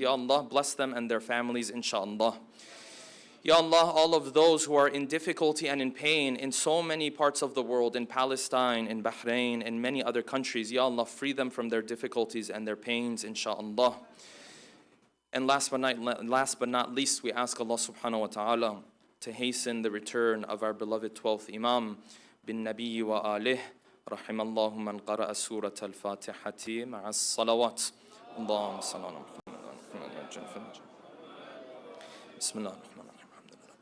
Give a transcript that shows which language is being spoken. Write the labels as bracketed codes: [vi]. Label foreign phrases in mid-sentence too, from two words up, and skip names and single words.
[ar] يا الله, [en] bless them and their families, inshaAllah. [ar] يا الله, [en] all of those who are in difficulty and in pain in so many parts of the world, in Palestine, in Bahrain, in many other countries, [ar] يا الله, [en] free them from their difficulties and their pains, inshaAllah. And last but not least, we ask Allah [ar] سبحانه وتعالى [en] to hasten the return of our beloved 12th Imam, [ar] بن نبي وآله، رحم الله من قرأ سورة الفاتحة مع الصلوات. اللهم صل على محمد وعلى محمد. بسم الله الرحمن الرحيم.